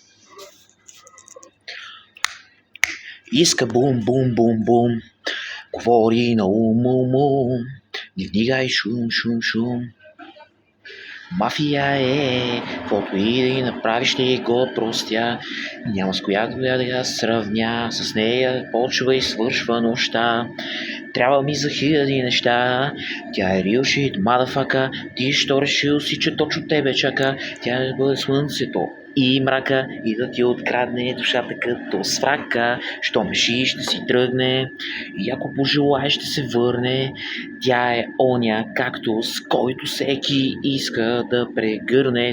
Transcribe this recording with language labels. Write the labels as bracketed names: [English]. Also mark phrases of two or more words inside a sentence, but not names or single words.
[Bulgarian] Иска бум, бум, бум, бум, говори на ум, не вдигай шум, шум, шум. Мафия каквото и да и направиш, ще го простя. Няма с която да я сравня, с нея почва и свършва нощта. Трябва ми за хиляди неща. Тя е [English] real shit, motherfucker. [Bulgarian] Ти що решил си, че точно тебе чака? Тя да бъде слънцето и мрака и да ти открадне душата като сврака. Що меши, ще си тръгне и ако пожелае, ще се върне. Тя е оня кактус, който всеки иска да прегърне.